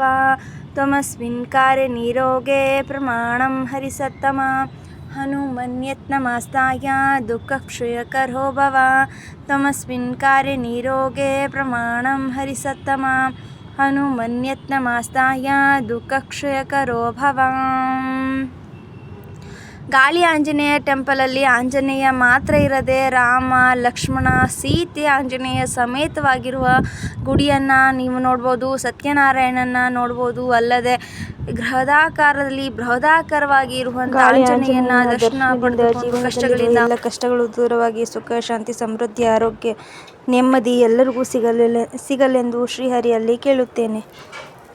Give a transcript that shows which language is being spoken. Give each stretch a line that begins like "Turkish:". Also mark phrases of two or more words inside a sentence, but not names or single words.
Sanskrit: ತ್ವಮಸ್ಮಿನ್ ಕಾರ್ಯನಿರೋಗೆ ಪ್ರಮಾಣಂ ಹರಿಸತ್ತಮ ಹನುಮನ್ ಯತ್ನಮಾಸ್ತಾಯ ದುಃಖಕ್ಷಯ ಖರೋ ಭವ. ತ್ವಮಸ್ಮಿನ್ ಕಾರ್ಯನಿರೋಗೆ ಪ್ರಮಾಣಂ ಹರಿಸತ್ತಮ ಹನುಮನ್ ಯತ್ನಮಾಸ್ತಾಯ ದುಃಖಕ್ಷಯ ಖರೋ ಭವ.
Kannada: ಗಾಳಿ ಆಂಜನೇಯ ಟೆಂಪಲಲ್ಲಿ ಆಂಜನೇಯ ಮಾತ್ರ ಇರದೆ ರಾಮ ಲಕ್ಷ್ಮಣ ಸೀತೆ ಆಂಜನೇಯ ಸಮೇತವಾಗಿರುವ ಗುಡಿಯನ್ನು ನೀವು ನೋಡ್ಬೋದು. ಸತ್ಯನಾರಾಯಣನ ನೋಡ್ಬೋದು. ಅಲ್ಲದೆ ಬೃಹದಾಕಾರವಾಗಿ ಇರುವಂಥ ಆಂಜನೇಯನ ದರ್ಶನ ಪಡೆದು ಕಷ್ಟಗಳಿಂದ ಎಲ್ಲ ಕಷ್ಟಗಳು ದೂರವಾಗಿ ಸುಖ ಶಾಂತಿ ಸಮೃದ್ಧಿ ಆರೋಗ್ಯ ನೆಮ್ಮದಿ ಎಲ್ಲರಿಗೂ ಸಿಗಲೆಂದು ಶ್ರೀಹರಿಯಲ್ಲಿ ಕೇಳುತ್ತೇನೆ.